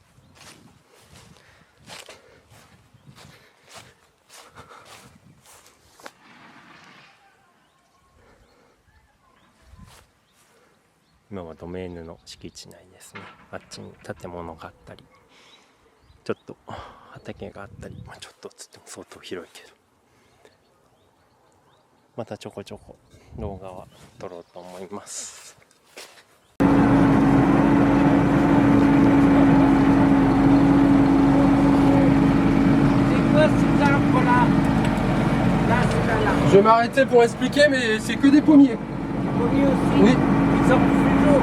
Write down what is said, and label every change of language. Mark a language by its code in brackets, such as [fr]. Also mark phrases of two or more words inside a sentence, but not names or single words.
[ja] 今はドメーヌの敷地内ですね。あっちに建物があったりちょっと畑があったり、ちょっとつっても相当広いけど、またちょこちょこ動画は撮ろうと思います。 [fr] Je vais m'arrêter pour expliquer, mais c'est que des pommiers. Pommiers aussi. Oui. Ils sont plutôt.